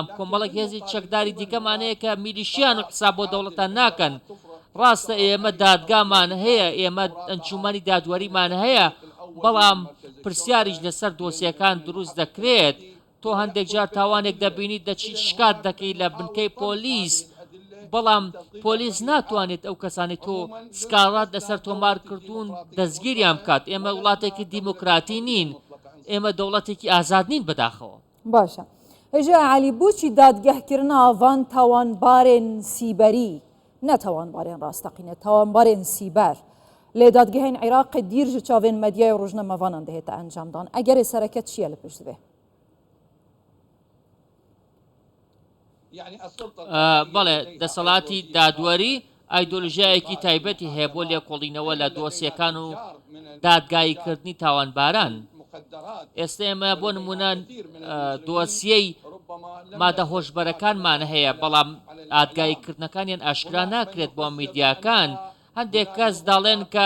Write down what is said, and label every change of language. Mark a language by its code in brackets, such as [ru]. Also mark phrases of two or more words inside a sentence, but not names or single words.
[ckb] کۆمەڵک هێزی چەکداری دیکەمانەیە کە میلیشیان و حساب بۆ دەوڵەتان ناکەن ڕاستە ئێمە دادگامان هەیە ئێمە ئەنجومەنی دادوەریمان هەیە بەڵام پرسیاریش لەسەر دۆسیەکان دروست دەکرێت تۆ هەندێک جار تاوانێک دەبینیت دەچی شکات دەکەی لە بنکەی پۆلیس بەڵام پۆلیس ناتوانێت ئەو کەسانی تۆ سکاڵات لەسەر تۆمار کردوون دەستگیریان بکات ئێمە وڵاتێکی دیموکراتی نین ئێمە دەوڵەتێکی ئازاد نین بەداخەوە [ku] باشە هێژە عەلی بۆچی دادگەهکردنا ئاڤان تاوانبارێن سیبەری نەتاوانبارێن ڕاستەقینە تاوانبارێن سیبەر لێ دادگەهێن عێراقی دیر ji çavên medyayê rojnamavanan dihête encamdan egerê sereket çi ye li pişt vê [ckb] بەڵێ دەسەڵاتی دادوەری ئایدۆلژیایەکی تایبەتی هەیە بۆ لێکۆڵینەوە لە دۆسیەکان و دادگاییکردنی تاوانباران ئێستا ئێمە بۆ نمونە دۆسیەی مادە هۆشبەرەکانمان هەیە بەڵام ئادگاییکردنەکانیان ئاشکرا ناکرێت بۆ میدیاکان هەندێک کەس دەڵێن کە